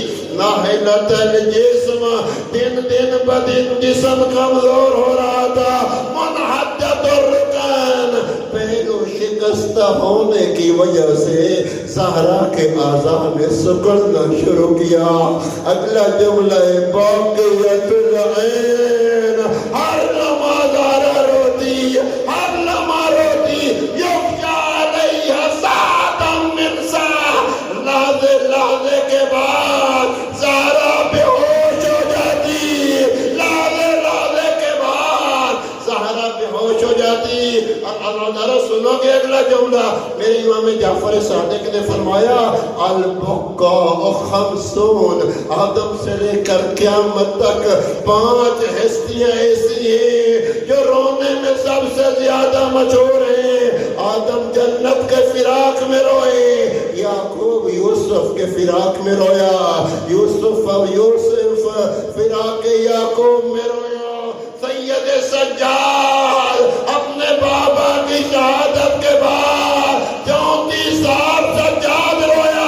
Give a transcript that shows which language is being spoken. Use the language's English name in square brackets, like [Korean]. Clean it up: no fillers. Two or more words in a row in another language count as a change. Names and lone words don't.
[Arabic] ناحلت الجسم [Urdu] دن بدن جسم کمزور ہو رہا تھا، [Arabic] منحدت الرکن [Urdu] پہلو شکستہ ہونے کی وجہ سے زہرا کے اعضاء نے سکڑنا شروع کیا۔ اگلا جملہ [Arabic] باقیت العین، [Urdu] ہر لمحہ زہرا روتی، ہر لمحہ روتی، [Arabic] یخشا علیہ ساعتم من ساعہ، [Urdu] لحظے کے بعد زہرا بے ہوش ہو جاتی، لحظے کے بعد زہرا بے ہوش ہو جاتی۔ اور سنو گے اگلا جملہ میرے امام جعفر صادق نے فرمایا [Arabic] البقاء خمسون، [Urdu] آدم سے لے کر قیامت تک 5 ہستیاں ایسی ہیں جو رونے میں سب سے زیادہ مشہور ہیں۔ آدم جنت کے فراق میں روئے، یعقوب یوسف کے فراق میں رویا، یوسف فراق یعقوب میں رویا، سید سجاد اپنے بابا کی شہادت کے بعد 34 سال سجاد رویا۔